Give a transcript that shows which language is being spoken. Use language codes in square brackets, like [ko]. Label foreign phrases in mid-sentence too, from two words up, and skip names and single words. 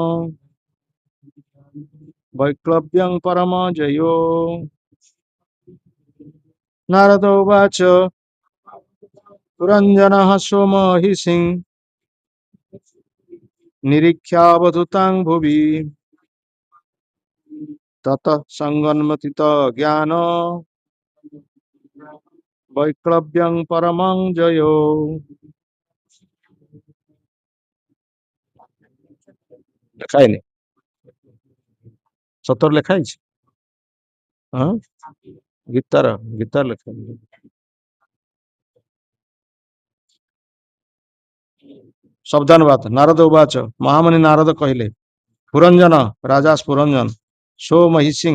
[sa] वैक्लव्यं परमं जयो नारद उवाच पुरंजनः सोमहिषिं निरीक्ष्यावधूतां भुवि ततः संगन्मथित ज्ञान वैक्लव्यं परमं जयो [or] ଲେଖା ହେଇନି ସତରେ ଲେଖା ହେଇଛି ହଁ ଗୀତାର ଲେଖା ହେଇନି। ଶବ୍ଦାନୁବାଦ [sa] नारद उवाच [or] ମହାମୁନି ନାରଦ କହିଲେ ପୁରଞ୍ଜନ ରାଜା ପୁରଞ୍ଜନ ସୋମହିଷିଂ